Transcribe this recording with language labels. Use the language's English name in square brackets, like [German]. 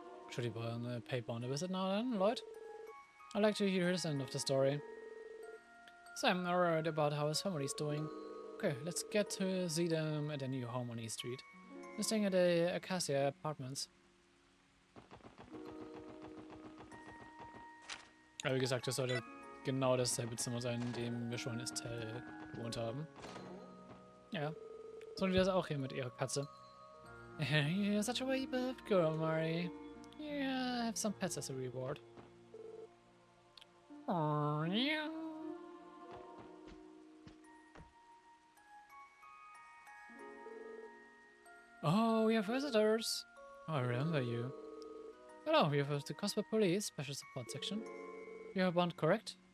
[English] Should we pay Bond a visit now then, Lloyd? I'd like to hear his end of the story. So I'm worried about how his family's doing. Okay, let's get to see them at their new home on East Street. They're staying at the Acacia Apartments. [German] Aber wie gesagt, das sollte genau dasselbe Zimmer sein, in dem wir schon in Teil gewohnt haben. Ja. So wie das auch hier mit ihrer Katze. [English] You're such a way-behaved girl, Mari. Yeah, have some pets as a reward. Oh, yeah. Oh, we have visitors. Oh, I remember you. Hello, we have the Crossbell Police Special Support Section. You're Bond, correct?